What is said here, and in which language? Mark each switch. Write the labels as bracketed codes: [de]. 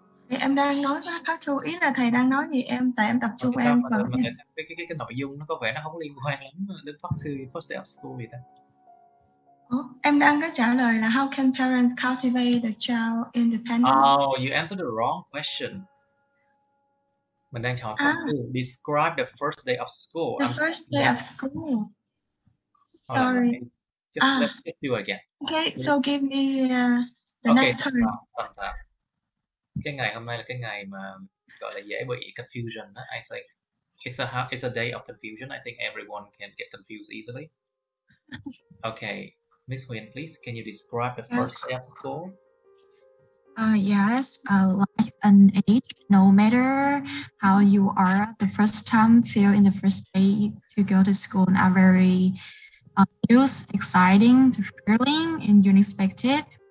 [vi] Thì em đang nói part 2, ý là thầy đang nói gì tại em tập trung em mà tại sao cái nội dung nó có vẻ nó không liên quan lắm đến part 2, [en] first day of school [vi] vậy ta? Em đang có trả lời là [en] how can parents cultivate the child independence? Oh, you answered the wrong question. [vi] Mình đang hỏi part 2. [en] Describe the first day of school. The first day of school. Sorry. Let's do it again. Okay, so give me the next turn. Sometimes. [vi] Cái ngày hôm nay là cái ngày mà gọi là dễ bị confusion. [en] I think it's a day of confusion. I think everyone can get confused easily. Okay, Miss Huyền, please, can you describe the first day of school? Yes, like an age, no matter how you are, the first time feel in the first day to go to school are very new, exciting, thrilling, and unexpected.